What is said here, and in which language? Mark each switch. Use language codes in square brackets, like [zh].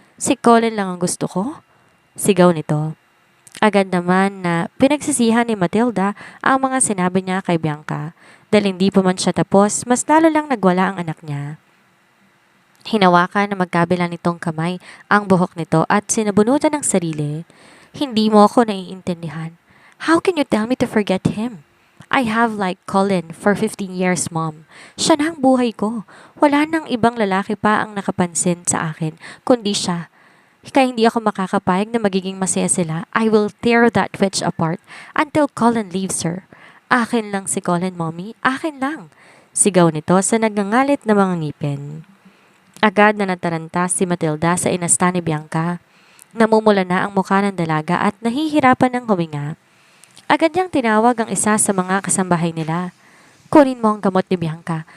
[tl] Si Colin lang ang gusto ko. Sigaw nito. Agad naman na pinagsisihan ni Matilda ang mga sinabi niya kay Bianca. Dahil hindi pa man siya tapos, mas lalo lang nagwala ang anak niya. Hinawakan na magkabila nitong kamay ang buhok nito at sinabunutan ng sarili. Hindi mo ako naiintindihan. [en] How can you tell me to forget him? I have liked Colin for 15 years, Mom. [tl] Siya na ang buhay ko. Wala nang ibang lalaki pa ang nakapansin sa akin, kundi siya. Kaya hindi ako makakapayag na magiging masaya sila. [en] I will tear that witch apart until Colin leaves her. [tl] Akin lang si Colin, Mommy. Akin lang. Sigaw nito sa nagngangalit na mga ngipin. Agad na nataranta si Matilda sa inasta ni Bianca. Namumula na ang mukha ng dalaga at nahihirapan ng huminga. Agad niyang tinawag ang isa sa mga kasambahay nila. Kunin mo ang gamot ni Bianca.